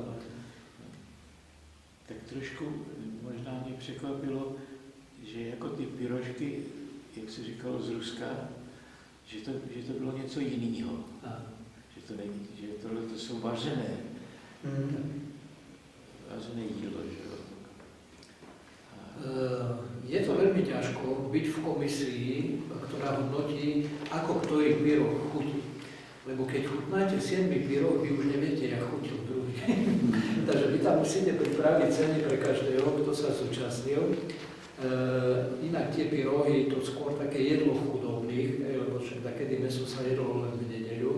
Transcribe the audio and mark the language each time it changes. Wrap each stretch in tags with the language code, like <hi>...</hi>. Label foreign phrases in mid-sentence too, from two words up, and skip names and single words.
<cs>Tak trošku možná mě překvapilo, že jako ty pyrožky, jak se říkalo z Ruska, že to bylo něco jiného. Že tohle to jsou vařené. Vážené jídlo, že jo?</cs> <sk>Je to veľmi ťažko byť v komisii, ktorá hodnotí, ako ktorý pyrog chutí. Lebo keď chutnáte 7 pyrog, vy už neviete, jak chutil druhý. Takže vy tam musíte pripraviť ceny pre každého, kto sa zúčastnil. Inak tie pyrohy, to skôr také jedlo chudobných, lebo však takedy meso sa jedlo len v nedeľu.</sk>